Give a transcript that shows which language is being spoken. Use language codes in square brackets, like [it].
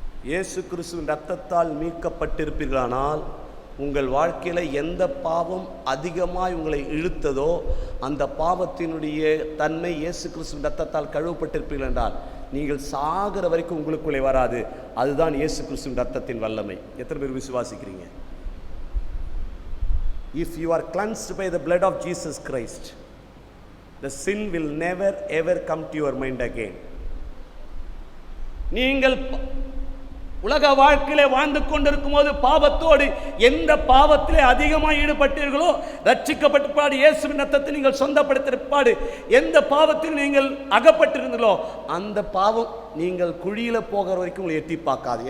[ta] இயேசு கிறிஸ்துவின் ரத்தத்தால் மீட்கப்பட்டிருப்பீர்களானால் உங்கள் வாழ்க்கையில எந்த பாவம் அதிகமாய் உங்களை இழுத்ததோ அந்த பாவத்தினுடைய தன்மை இயேசு கிறிஸ்துவின் ரத்தத்தால் கழுவப்பட்டிருப்பீர்கள் என்றால் நீங்கள் சாகிற வரைக்கும் உங்களுக்குள்ளே வராது. அதுதான் இயேசு கிறிஸ்துவின் ரத்தத்தின் வல்லமை. எத்தனை பேர் விசுவாசிக்கிறீங்க? [en] If you are cleansed by the blood of Jesus Christ, the sin will never ever come to your mind again. [ta] நீங்கள் உலக வாழ்க்கையிலே வாழ்ந்து கொண்டிருக்கும் போது பாவத்தோடு எந்த பாவத்திலே அதிகமாக ஈடுபட்டீர்களோ, ரட்சிக்கப்பட்ட இயேசுவின் ரத்தத்தை நீங்கள் சொந்தப்படுத்திருப்பாடு எந்த பாவத்தில் நீங்கள் அகப்பட்டிருந்தீர்களோ அந்த பாவம் நீங்கள் குழியில போகிற வரைக்கும் உங்களை எட்டி பார்க்காது.